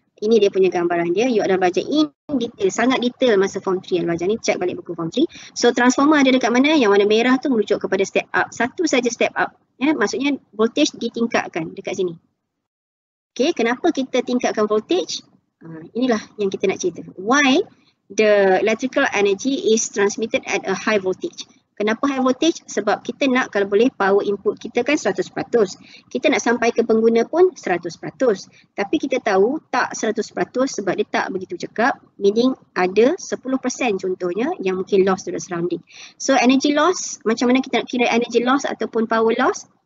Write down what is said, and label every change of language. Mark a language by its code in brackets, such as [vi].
[ms] Ini dia punya gambaran dia. You ada belajar [en] in detail, [ms] sangat detail masa form 3 yang belajar ni. Check balik buku form 3. So transformer ada dekat mana? Yang warna merah tu merujuk kepada step up. Satu saja step up. Maksudnya voltage ditingkatkan dekat sini. Okay, kenapa kita tingkatkan voltage? Inilah yang kita nak cerita. [en] Why the electrical energy is transmitted at a high voltage? [ms] Kenapa high voltage? Sebab kita nak kalau boleh power input kita kan 100%. Kita nak sampai ke pengguna pun 100%. Tapi kita tahu tak 100% sebab dia tak begitu cekap. Meaning ada 10% contohnya yang mungkin [en] loss to the surrounding. [ms] So energy loss, macam mana kita nak kira energy loss ataupun power loss?